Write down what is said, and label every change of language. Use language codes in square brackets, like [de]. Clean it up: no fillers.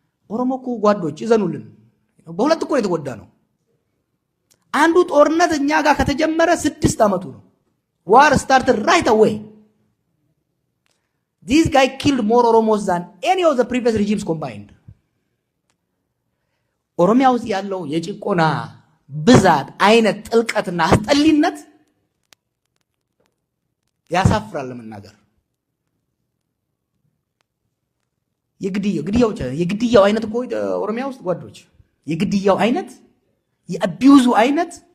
[am] ኦሮሞ እኮ ጓዶች ይዘኑልን በሁለት እኮ የተጎዳ ነው። አንዱ ጦርነት እኛ ጋር ከተጀመረ 6 አመቱ ነው። [en] war started right away. This guy killed more Oromos than any of the previous regimes combined. [am] ኦሮሚያ ውስጥ ያለው የጭቆና ብዛት አይነት ጥልቀትና አስጠሊነት ያሳፍራል ለመናገር። የግድያው አይነት እኮ ኦሮሚያ ውስጥ ጓዶች የግድያው አይነት የአቢዩዙ አይነት